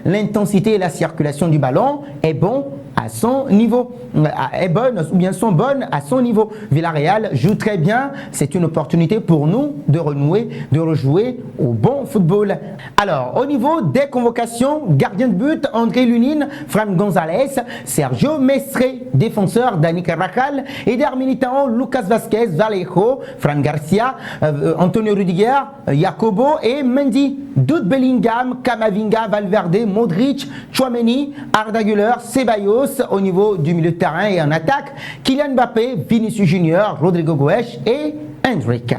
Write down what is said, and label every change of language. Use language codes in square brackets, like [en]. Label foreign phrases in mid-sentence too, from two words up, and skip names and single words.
[fr] L'intensité et la circulation du ballon est bon à son niveau, est bonne ou bien sont bonnes à son niveau. Villarreal joue très bien, c'est une opportunité pour nous de renouer, de rejouer au bon football. Alors, au niveau des convocations, gardien de but, André Lunin, Fran González, Sergio Mestre, défenseur, Dani Carvajal, Eder Militão, Lucas Vázquez, Vallejo, Fran Garcia, Antonio Rudiger, Jacobo et Mendy. Jude Bellingham, Camavinga, Valverde, Modric, Tchouaméni, Arda Güler, Ceballos au niveau du milieu de terrain et en attaque, Kylian Mbappé, Vinicius Junior, Rodrigo Goes et Hendrick.